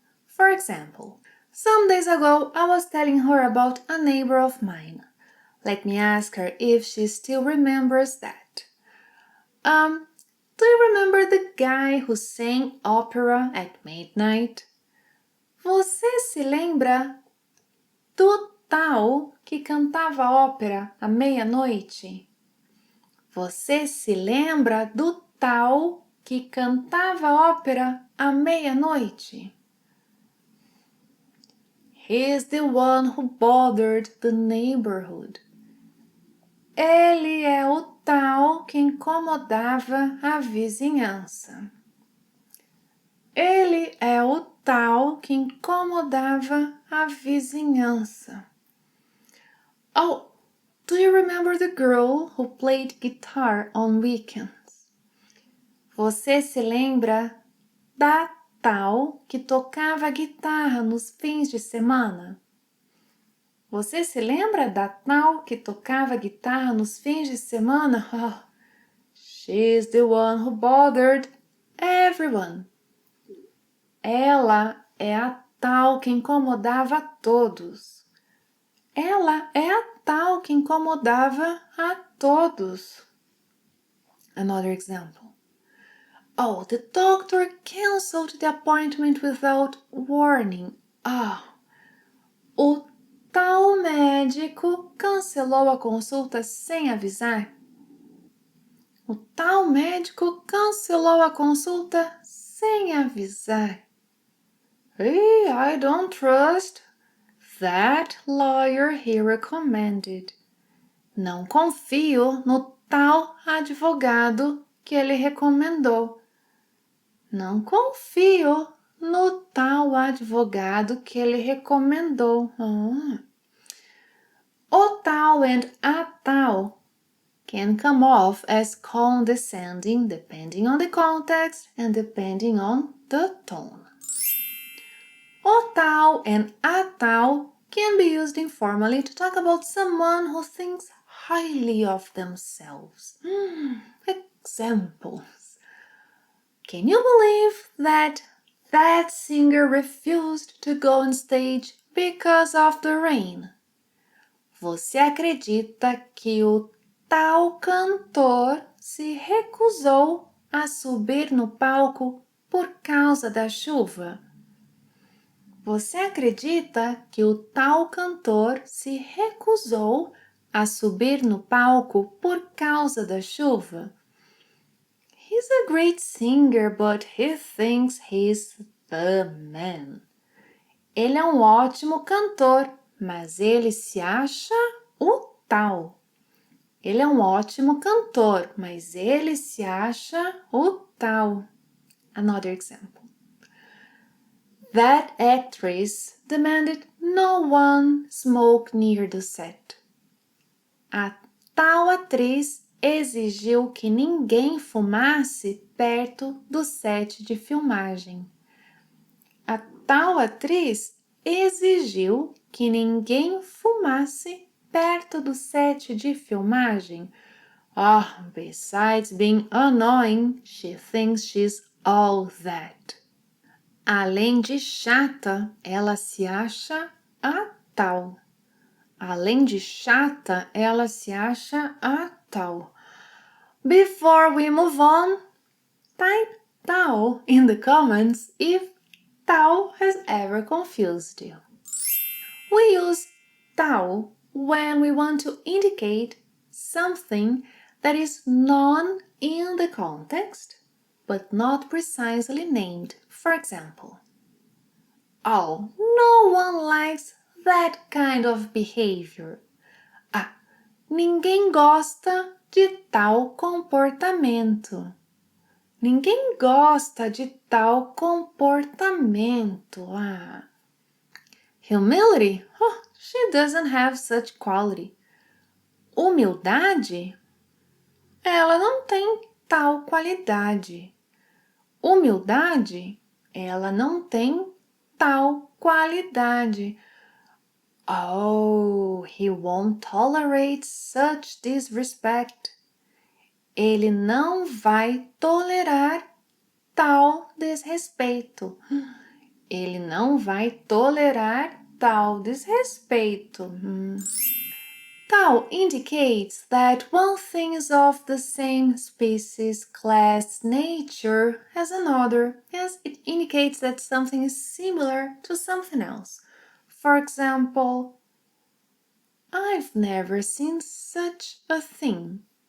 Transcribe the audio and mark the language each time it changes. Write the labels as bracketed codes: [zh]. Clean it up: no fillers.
[en] For example, some days ago I was telling her about a neighbor of mine. Let me ask her if she still remembers that. Do you remember the guy who sang opera at midnight? [pt] Você se lembra do tal que cantava ópera à meia-noite? Você se lembra do tal que cantava ópera à meia-noite? [en] He's the one who bothered the neighborhood. [pt] Ele é o tal que incomodava a vizinhança. Ele é o tal que incomodava a vizinhança. [en] Oh, do you remember the girl who played guitar on weekends? [pt] Você se lembra da tal que tocava guitarra nos fins de semana? Você se lembra da tal que tocava guitarra nos fins de semana? [en] Oh, she's the one who bothered everyone. [pt] Ela é a tal que incomodava a todos. Ela é a tal que incomodava a todos. [en] Another example. Oh, the doctor canceled the appointment without warning. [pt] O tal médico cancelou a consulta sem avisar. O tal médico cancelou a consulta sem avisar. [en] Hey, I don't trust that lawyer he recommended. [pt] Não confio no tal advogado que ele recomendou. Não confio no tal advogado que ele recomendou. [en] O tal and a tal can come off as condescending depending on the context and depending on the tone. O tal and a tal can be used informally to talk about someone who thinks highly of themselves. Examples. Can you believe that singer refused to go on stage because of the rain? [pt] Você acredita que o tal cantor se recusou a subir no palco por causa da chuva? Você acredita que o tal cantor se recusou a subir no palco por causa da chuva? [en] He's a great singer, but he thinks he's the man. [pt] Ele é um ótimo cantor, mas ele se acha o tal. Ele é um ótimo cantor, mas ele se acha o tal. [en] Another example. That actress demanded no one smoke near the set. [pt] A tal atriz exigiu que ninguém fumasse perto do set de filmagem. A tal atriz exigiu que ninguém fumasse perto do set de filmagem. [en] Besides being annoying, she thinks she's all that. [pt] Além de chata, ela se acha a tal. Além de chata, ela se acha a tal. [en] Before we move on, type tal in the comments if tal has ever confused you. We use tal when we want to indicate something that is known in the context, but not precisely named. For example, no one likes that kind of behavior. [pt] Ninguém gosta de tal comportamento. Ninguém gosta de tal comportamento. [en] Humility? She doesn't have such quality. [pt] Humildade? Ela não tem tal qualidade. Humildade? Ela não tem tal qualidade. [en] He won't tolerate such disrespect. [pt] Ele não vai tolerar tal desrespeito. Ele não vai tolerar tal desrespeito. [en] Tal indicates that one thing is of the same species, class, nature as another. Yes, it indicates that something is similar to something else. For example, I've never seen such a thing.